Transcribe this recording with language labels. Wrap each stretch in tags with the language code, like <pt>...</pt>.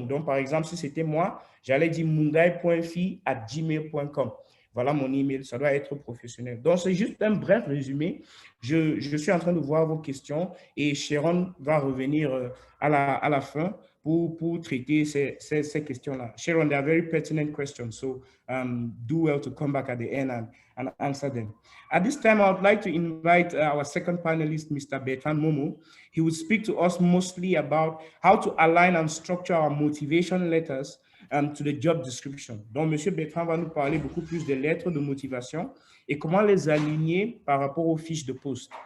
<fr>Donc, par exemple, si c'était moi, j'allais dire mungai.fi@gmail.com. Voilà mon email, ça doit être professionnel. Donc, c'est juste un bref résumé. Je suis en train de voir vos questions et Sharon va revenir à la fin pour traiter ces questions-là.</fr> <en>Sharon, they are very pertinent questions, so do well to come back at the end and answer them. At this time, I would like to invite our second panelist, Mr. Bertrand Momo. He will speak to us mostly about how to align and structure our motivation letters to the job description.</en> <fr>Donc, M. Bertrand va nous parler beaucoup plus des lettres de motivation et comment les aligner par rapport aux fiches de poste.</fr>